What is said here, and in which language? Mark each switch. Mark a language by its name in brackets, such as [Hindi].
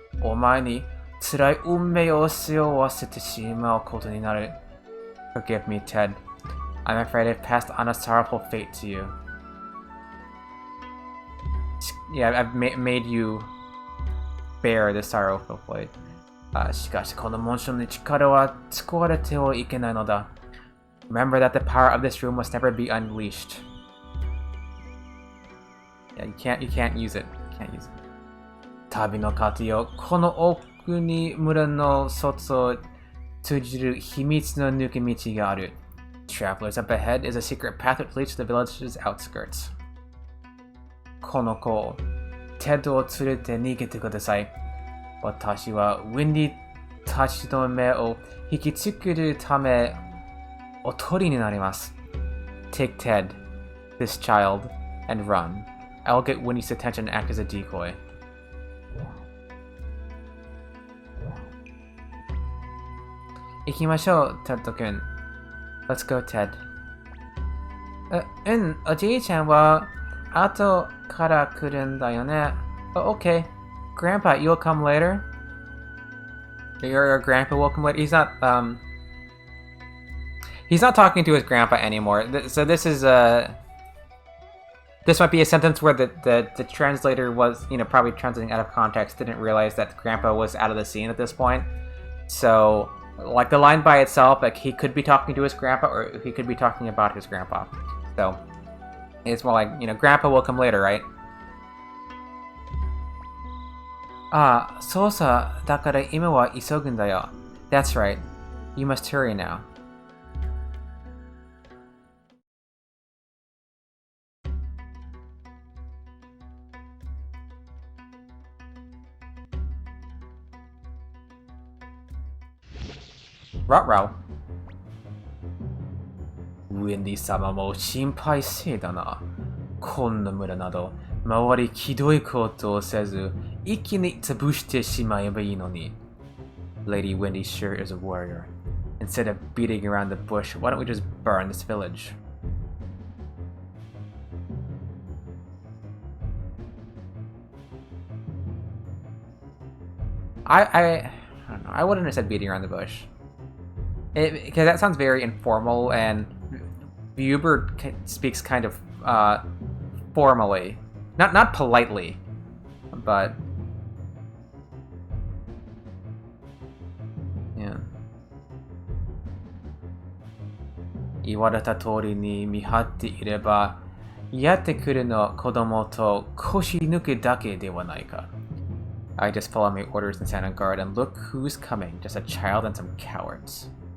[Japanese] お前に辛い運命を背負わせてしまうことになる。 [English] Forgive me, Ted. I'm afraid I've passed on a sorrowful fate to you. Yeah, I've made you bear the sorrowful fate. [Japanese] しかしこの紋章の力は使われてはいけないのだ。 [English] Remember that the power of this room must never be unleashed. Yeah, you can't use it. You can't use it. [Japanese] 旅の糧よ、この奥に村の外を通じる秘密の抜け道がある。 [English] Travelers up ahead is a secret path that leads to the village's outskirts. [Japanese] この子を、テッドを連れて逃げてください。私はウィンディたちの目を引きつけるため、おとりになります。 [English] Take Ted, this child, and run. I'll get Winnie's attention and act as a decoy. [Japanese] 行きましょう、テッド君。 [English] Let's go, Ted. [Japanese] おじいちゃんは後から来るんだよね。 [English] Okay. Grandpa, you'll come later? Your grandpa will come later? He's not talking to his grandpa anymore. So this is this might be a sentence where the translator was, probably translating out of context, didn't realize that grandpa was out of the scene at this point. So, like the line by itself, like he could be talking to his grandpa or he could be talking about his grandpa. So, it's more like, grandpa will come later, right? [Japanese] ああ、そうさ、だから今は急ぐんだよ。 [English] That's right. You must hurry now. Ruh-roh. [Japanese] ウェンディ様も心配せいだな。こんな村など、周りひどいことをせず、一気に潰してしまえばいいのに。 [English] Lady Wendy sure is a warrior. Instead of beating around the bush, why don't we just burn this village? I don't know. I wouldn't have said beating around the bush. Because that sounds very informal, and Bubert speaks kind of formally. Not politely, but yeah. [Japanese] 言われた通りに見張っていれば、やってくるの子供と腰抜けだけではないか。 [English] I just follow my orders and stand on guard, and look who's coming. Just a child and some cowards.